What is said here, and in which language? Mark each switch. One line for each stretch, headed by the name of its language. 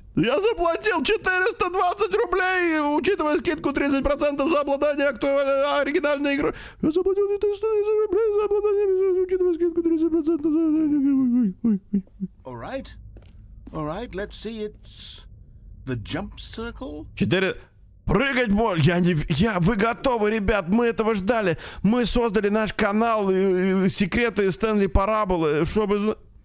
Russian: Я заплатил 420 рублей, учитывая скидку 30% за обладание оригинальной игрой. Я заплатил 430 рублей за обладание, учитывая скидку 30% за...
English: Alright, let's see, it's the jump circle.
Russian: 4... Прыгать можно! Вы готовы, ребят, мы этого ждали. Мы создали наш канал секреты Stanley Параболы, чтобы...